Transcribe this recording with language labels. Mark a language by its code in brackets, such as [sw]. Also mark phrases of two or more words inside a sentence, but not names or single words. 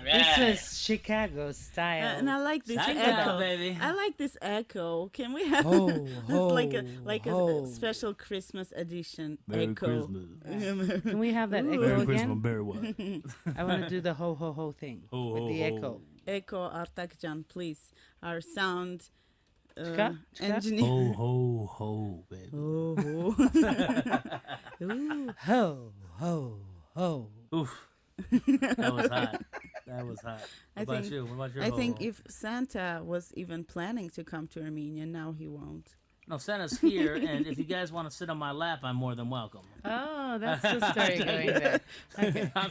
[en] This is Chicago style. And I like this Psycho, echo. baby. I like this echo. Can we have Ho, this ho, like ho. a special Christmas edition Merry echo? Christmas. Can we have that Ooh. echo Merry Christmas, again? Barry what? I want to do the ho ho ho thing Ho, with ho, the ho. echo. Echo Artakjan, please. Our sound Chika? Chika? engineer. Ho, ho, ho, baby. Oh. Ooh. Ho ho ho. Oof. That was hot. That was hot. I What about think- you? What about your I ho, think ho? if Santa was even planning to come to Armenia, now he won't. No, Santa's here, and if you guys want to sit on my lap, I'm more than welcome. Oh, that's the story going there. Okay.